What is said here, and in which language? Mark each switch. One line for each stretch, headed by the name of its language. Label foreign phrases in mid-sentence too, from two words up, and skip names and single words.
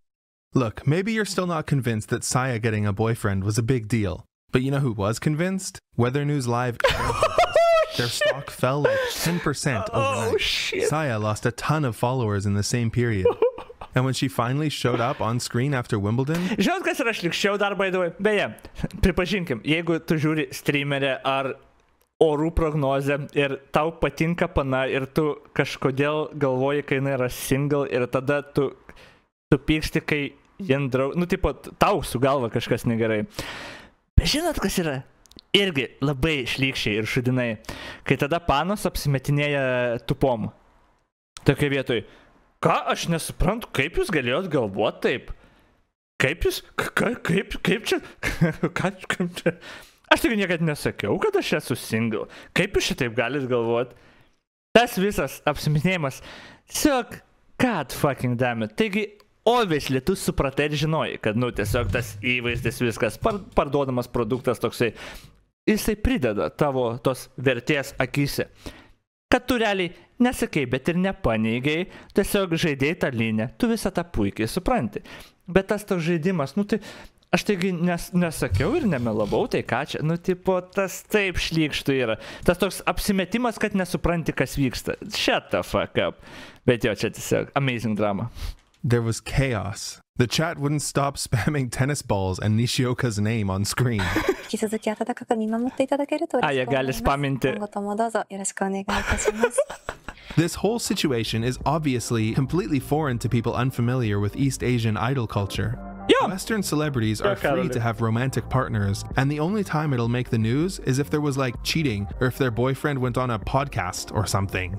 English: Look, maybe you're still not convinced that Saya getting a boyfriend was a big deal, but you know who was convinced? Weather News Live. Their stock fell like 10% overnight. Saya lost a ton of followers in the same period. And when she finally showed up on screen after Wimbledon...
Lithuanian: Žinot, kas yra šlikščiau dar,
English: by the way?
Lithuanian: Beje, pripažinkim, jeigu tu žiūri streamerę ar orų prognozę ir tau patinka pana ir tu kažkodėl galvoji, kai jinai yra single ir tada tu pyksti, kai jin draug... Nu, tipo, tau su galva kažkas negerai. Bet žinot, kas yra? Irgi labai šlykščiai ir šudinai, kai tada panos apsimetinėja tupom. Tokia vietoj. Ką aš nesuprantu, kaip jūs galėjot galvoti taip? Kaip jūs... Kaip čia... Kaip čia... Aš tik niekad nesakiau, kad aš esu single. Kaip jūs šitaip galit galvoti? Tas visas apsiminėjimas. Tiesiog,
English: god fucking damn it.
Lithuanian: Taigi, obviously, tu supratai ir žinojai, kad, nu, tiesiog tas įvaizdis viskas, parduodamas produktas toksai, jisai prideda tavo tos vertės akyse. Kad tu realiai nesakai, bet ir nepaneigiai, tiesiog žaidėjai tą liniją, tu visą tą puikiai supranti. Bet tas toks žaidimas, nu tai... Aš taigi nesakiau ir nemelavau, tai ką čia, nu, tipo, tas taip šlykštų yra. Tas toks apsimetimas, kad nesupranti, kas vyksta.
English: Shut the fuck up.
Lithuanian: Bet jo, čia tiesiog
English: amazing drama. There was chaos. The chat wouldn't stop spamming tennis balls and Nishioka's name on screen.
Japanese: 引き続き温かく見守っていただけると嬉しく思います。今後ともどうぞよろしくお願いいたします。
English: This whole situation is obviously completely foreign to people unfamiliar with East Asian idol culture. Yeah. Western celebrities are free to have romantic partners, and the only time it'll make the news is if there was like cheating or if their boyfriend went on a podcast or something.